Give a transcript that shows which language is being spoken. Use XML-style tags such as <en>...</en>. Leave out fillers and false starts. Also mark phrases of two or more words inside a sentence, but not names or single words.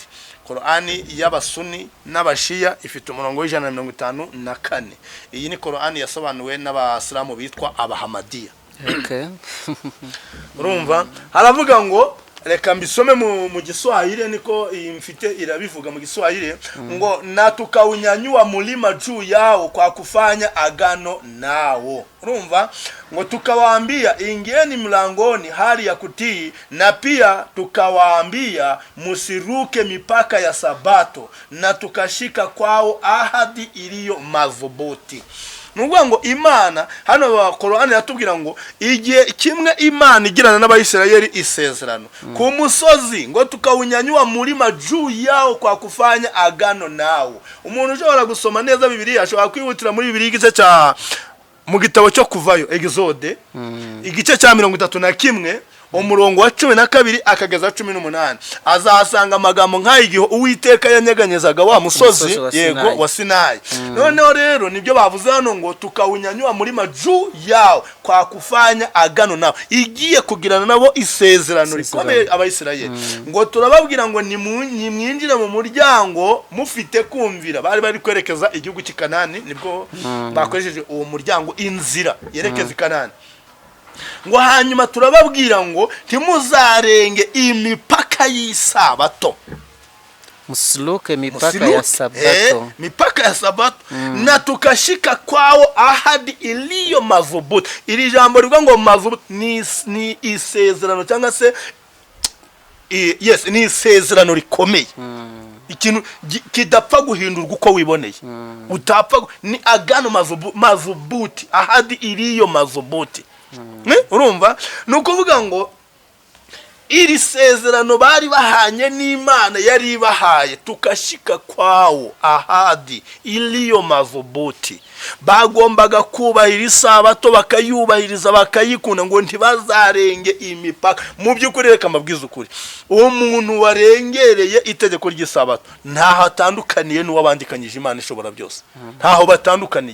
<rw>Korowani y'abasuni n'abashiya ifite umurongo 154. Iyi ni Korowani yasobanuwe n'abasilamu bitwa abahamadiya. Urumva haravuga ngo, reka mbisome mu Giswahili niko mfite irabivuga mu Giswahili ngo,</rw> <sw>na tukaunyanyua mulima juu yao kwa kufanya agano nao. Urumva ngo tukawaambia ingieni mlangoni hali ya kutii, na pia tukawaambia musiruke mipaka ya sabato, na tukashika kwao ahadi iliyo madhubuti.</sw> <rw>Nuvuga ngo Imana hano Korowani yatubwira ngo igihe kimwe Imana igirana n'Abayisirayeli isezerano ku musozi, ngo</rw> <sw>tukawunyanyua mulima juu yao kwa kufanya agano nao.</sw> <rw>Umuntu ushobora gusoma neza Bibiliya ashobora kwihutira muri Bibiliya igice cya mu gitabo cyo kuvayo Exode igice cya 31 umurongo wa 12 akageza 18, azahasanga amagambo nk'ayigiho Uwiteka yanyeganyezaga wa musozi yego wa Sinayi. Noneho rero nibyo bavuze hano ngo</rw> <sw>tukawunyanyua mulima juu yao kwa kufanya agano nao,</sw> <rw>igiye kugirana nabo isezerano rikomeye Abayisirayeli. Ngo turababwira ngo nimwinjire mu muryango mufite kumvira. Bari kwerekeza igihugu cy'Ikanani, nibwo bakoresheje uwo muryango inzira yerekeza Ikanani. Ngo hanyuma turababwira ngo ntimuzarenge imipaka y'isabato,</rw> <sw>musiluke mipaka ya sabato, mipaka ya sabato, na tukashika kwao ahadi iliyo madhubuti.</sw> <rw>Iri jambo rivuga ngo madhubuti ni isezerano cyangwa se ni isezerano rikomeye, ikintu kidapfa guhindurwa uko wiboneye, utapfa,</rw> <sw>ni agano madhubuti, ahadi iliyo madhubuti.</sw> <rw>Urumva nukuvuga ngo iri sezerano bari bahanye n'Imana yari ibahaye,</rw> <sw>tukashika kwao ahadi iliyo madhubuti.</sw> <rw>Bagombaga kubahiriza isabato, bakayubahiriza, bakayikunda, ngo ntibazarenge imipaka. Mu by'ukuri reka mbabwiza ukuri, uwo muntu warengereye itegeko ry'isabato ntaho atandukaniye n'uwabandikanyije Imana ishobora byose, ntaho batandukaniye.</rw>